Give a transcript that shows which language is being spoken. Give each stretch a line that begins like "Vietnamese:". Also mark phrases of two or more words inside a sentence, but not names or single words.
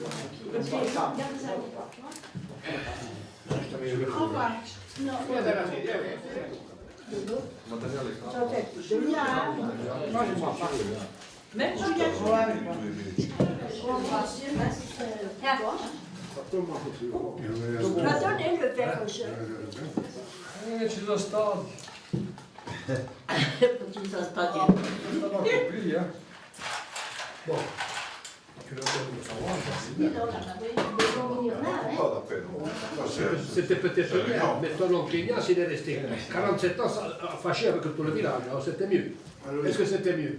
French: Au revoir. Non, Même Julien. Tu as donné le verre au chef.
Italian: Ci sono stati. Ci sono stati.
French: Qui, Bon, tu le donnes savoir. Pas d'appel. C'était peut-être bien, mais ton oncle Ignace, il est resté 47 ans fâché avec tout le village, alors c'était mieux. Est-ce que c'était mieux?